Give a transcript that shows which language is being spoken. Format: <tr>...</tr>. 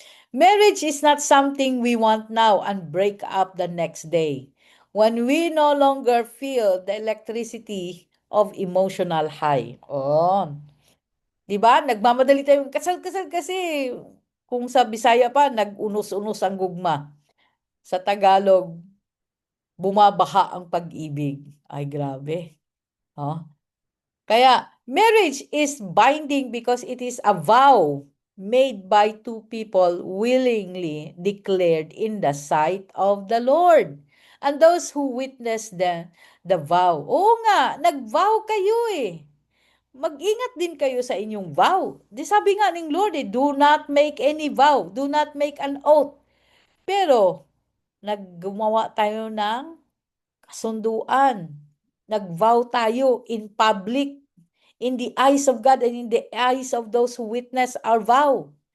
<en>Marriage is not something we want now and break up the next day. When we no longer feel the electricity of emotional high.</en> <tl>Oh, 'di ba? Nagmamadali tayong kasal-kasal kasi kung sa Bisaya pa</tl> <ceb>nag-unos-unos ang gugma.</ceb> <tl>Sa Tagalog, bumabaha ang pag-ibig. Ay grabe. Oh.</tl> <en>Kaya marriage is binding because it is a vow made by two people willingly declared in the sight of the Lord. And those who witness the vow.</en> <tl>Oo nga, nag-vow kayo eh. Mag-ingat din kayo sa inyong vow. Di sabi nga ng Lord eh,</tl> <en>do not make any vow. Do not make an oath.</en> <tl>Pero, naggumawa tayo ng kasunduan. Nag-vow tayo</tl> <en>in public, in the eyes of God and in the eyes of those who witness our vow.</en>